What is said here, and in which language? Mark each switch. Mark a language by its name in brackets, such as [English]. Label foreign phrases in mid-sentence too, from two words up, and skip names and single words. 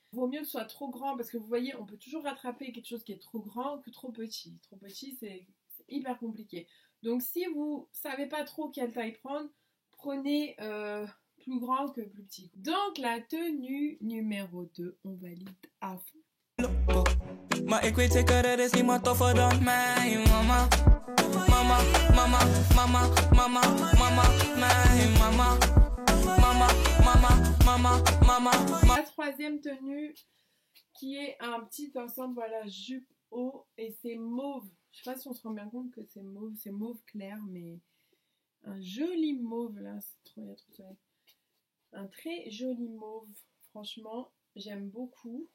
[French] Vaut mieux que ce soit trop grand parce que vous voyez, on peut toujours rattraper quelque chose qui est trop grand que trop petit. Trop petit, c'est hyper compliqué. Donc si vous savez pas trop quelle taille prendre, prenez plus grand que plus petit. Donc la tenue numéro 2, on valide à fond. [Dutch] Maar ik weet zeker er is niemand toffer dan mij. Mama, mama, mama, mama, mama, mama, mij. Mama, mama, mama, mama, mama. [French] La troisième tenue qui est un petit ensemble, voilà, jupe haut et c'est mauve. Je sais pas si on se rend bien compte que c'est mauve clair, mais un joli mauve là, c'est trop, il y a trop de soleil. Un très joli mauve, franchement, j'aime beaucoup.